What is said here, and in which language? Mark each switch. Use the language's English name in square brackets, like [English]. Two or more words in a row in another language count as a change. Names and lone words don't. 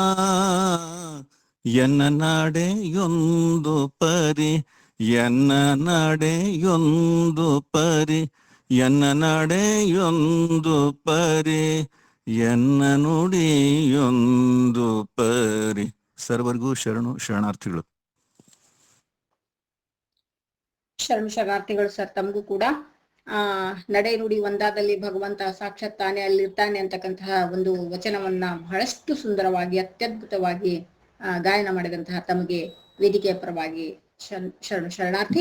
[Kannada] ಎನ್ನ ನಡೆಯೊಂದು ಪರಿ, ಎನ್ನ ನಡೆಯೊಂದು ಪರಿ, ಎನ್ನ ನಡೆಯೊಂದು ಪರಿ, ಎನ್ನ ನುಡಿಯೊಂದು ಪರಿ. ಸರ್ವರಿಗೂ ಶರಣಾರ್ಥಿಗಳು. ಶರಣಾರ್ಥಿಗಳು ಸರ್. ತಮಗೂ ಕೂಡ ನಡೆ ನುಡಿ ಒಂದಾದಲ್ಲಿ ಭಗವಂತ ಸಾಕ್ಷಾತ್ ತಾನೇ ಅಲ್ಲಿರ್ತಾನೆ ಅಂತಕ್ಕಂತಹ ಒಂದು ವಚನವನ್ನ ಬಹಳಷ್ಟು ಸುಂದರವಾಗಿ ಅತ್ಯದ್ಭುತವಾಗಿ ಗಾಯನ ಮಾಡಿದಂತಹ ತಮಗೆ ವೇದಿಕೆಯ ಪರವಾಗಿ ಶರಣಾರ್ಥಿ.